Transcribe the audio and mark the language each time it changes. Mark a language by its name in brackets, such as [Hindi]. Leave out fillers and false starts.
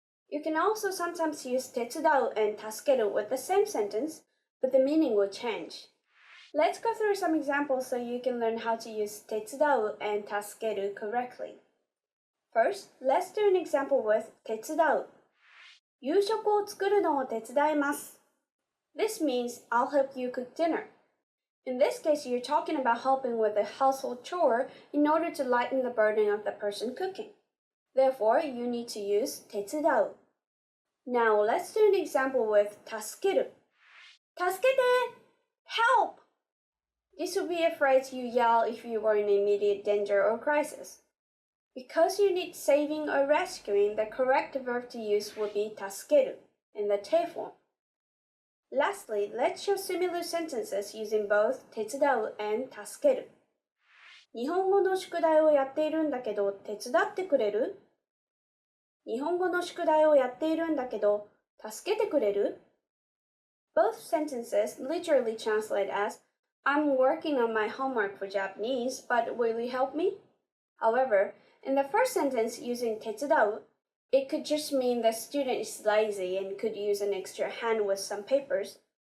[English] You can also sometimes use 手伝う and 助ける with the same sentence, but the meaning will change. Let's go through some examples so you can learn how to use 手伝う and 助ける correctly. First, let's do an example with 手伝う. [Japanese] 夕食を作るのを手伝います. [English] This means I'll help you cook dinner. In this case, you're talking about helping with a household chore in order to lighten the burden of the person cooking. Therefore, you need to use 手伝う. Now, let's do an example with 助ける. [Japanese] 助けて! [English] Help! This would be a phrase you yell if you were in immediate danger or crisis. Because you need saving or rescuing, the correct verb to use would be 助ける in the te form. Lastly, let's show similar sentences using both 手伝う and 助ける. [Japanese] 日本語の宿題をやっているんだけど手伝ってくれる？日本語の宿題をやっているんだけど助けてくれる？ [English] Both sentences literally translate as I'm working on my homework for Japanese, but will you help me? However, in the first sentence using 手伝う, it could just mean the student is lazy and could use an extra hand with some papers.